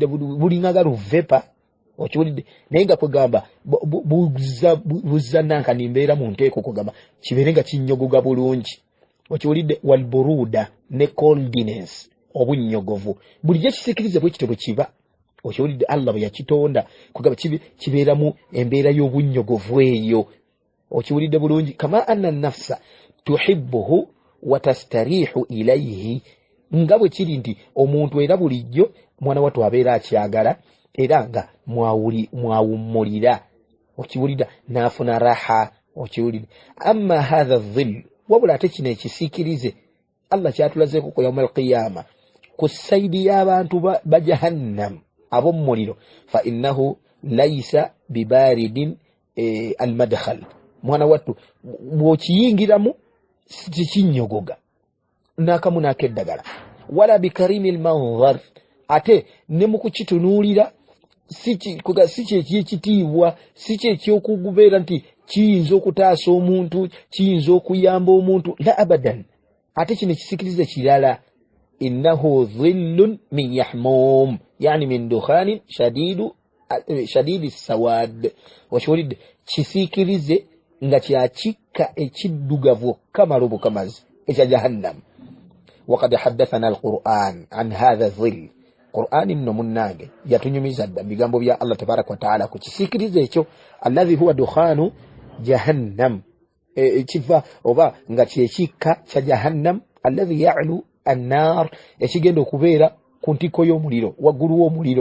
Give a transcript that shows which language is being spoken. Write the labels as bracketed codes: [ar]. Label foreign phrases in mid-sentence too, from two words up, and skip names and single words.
[lg] bulinganga luvepa okiwulidde naye nga kwegamba buzza nankani mbeera mu nteeko kugamba kibeere nga kinnyogoga bulungi okiwulidde walburuda ne coldness obunnyogovu bulijjo kisiikirize bwe kityo bwe kiba okiwulidde Allah bwe yakitonda kugamba kibeeramu embeera y'obunnyogovu eyo okiwulidde bulungi [ar] كما أن النفس تحبه وتستريح إليه [lg] nga bwe kiri nti omuntu era bulijjo mwana wattu abeera akyagala era nga mwawummulira okiwulira n'afuna raha okiwulira. [ar] أما هذا الظل [lg] wabula ate kino ekisiikirize Allah kyatulazeeko ku [ar] يوم القيامة [lg] ku saidi y'abantu ba jahannam ab'omu muliro [ar] فإنه ليس ببارد المدخل [lg] mwana wattu bw'okiyingiramu kikinyogoga n'akamu n'akeddagala [ar] ولا بكريم المنظر [lg] ate ne mu kukitunuulira si kyekitiibwa si kyekyokubeera nti kiyinza okutaasa omuntu kiyinza okuyamba omuntu [ar] لا أبدا. [lg] Ate kino kisikirize kirala [ar] إنه ظل من يحموم يعني من دخان شديد السواد [lg] wakiwulidde kisiikirize nga kyakikka ekiddugavu kamalubu kamazi ekya jahannam. [ar] وقد حدثنا القرآن عن هذا الظل قرآن [lg] nno munnange yatunyumiza dda bigambo bya Allah [ar] تبارك وتعالى [lg] ku kisiikirize ekyo [ar] الذي هو دخان جهنم [lg] kiva oba nga kyekikka kya jahannam [ar] الذي يعلو النار [lg] ekigenda okubeera ku ntiko y'omuliro waggulu w'omuliro.